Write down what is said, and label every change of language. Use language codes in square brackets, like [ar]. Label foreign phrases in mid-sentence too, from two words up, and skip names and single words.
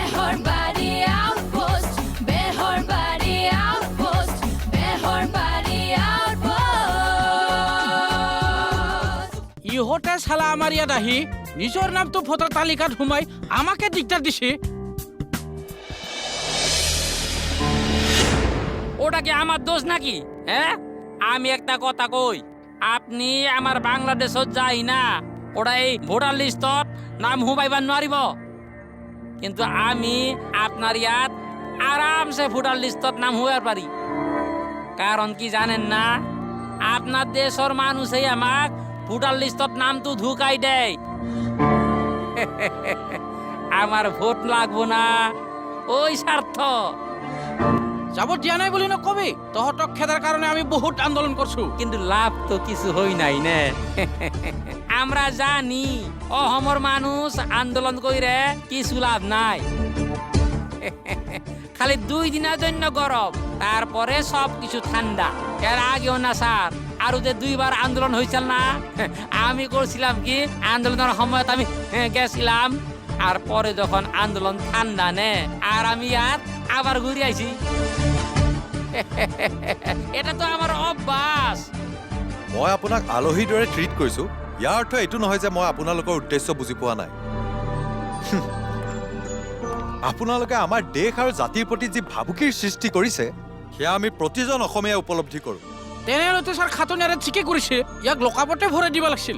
[as] বেহরবাড়ি আউটপোস্ট, বেহরবাড়ি আউটপোস্ট, বেহরবাড়ি আউটপোস্ট। ইহঁতে চালা আমাৰ ইয়াত আহি নিজৰ নামটো ভোটাৰ তালিকাত সোমাই আমাকে দিগদাৰ দিছে। [bn] ওটা কি আমার দোষ নাকি? হ্যাঁ, আমি একটা কথা কই, আপনি আমার বাংলাদেশত যাই না ওটা এই [en] voter listত [bn] নাম হুমাইবার নোৱাৰিব, কিন্তু আমি আপনার ইয়াত আরামসে [en] voter listত [bn] নাম হুয়ার পারি। কারণ কি জানেন না, আপনার দেশের মানুষই আমাক [en] voter listত [bn] নামটো ঢুকাই দেয়। আমার ভোট লাগবো না, ওই স্বার্থ। [as] যাব দিয়া নাই বুলি নকবি, তহঁতক খেদাৰ কাৰণে আমি বহুত আন্দোলন করছো, [bn] কিন্তু লাভ তো কিছু হই নাই নে। আমরা জানি অহমর মানুষ আন্দোলন কইরে কিছু লাভ নাই। খালি 2 দিনের জন্য গরম, তারপরে সব কিছু ঠান্ডা। এর আগেও না স্যার, আরো যে 2 বার আন্দোলন হয়েছিল না, আমি করছিলাম কি আন্দোলনের সময়ত আমি গেছিলাম, আর পরে যখন আন্দোলন ঠান্ডা নে আর আমি আর আবার ঘুরে আইছি। এটা তো আমার অভ্যাস। [as] মই আপোনাক আলহীৰ দৰে ট্ৰিট কৰিছো, ইয়াৰ অৰ্থ এইটো নহয় যে মই আপোনালোকৰ উদ্দেশ্য বুজি পোৱা নাই। আপোনালোকে আমাৰ দেশ আৰু জাতিৰ প্ৰতি যি ভাবুকিৰ সৃষ্টি কৰিছে সেয়া আমি প্ৰতিজন অসমীয়াই উপলব্ধি কৰোঁ। তেনেহ'লে ছাৰ খাটনিয়াৰে ঠিকে কৰিছে, ইয়াক লকাপতে ভৰাই দিব লাগিছিল।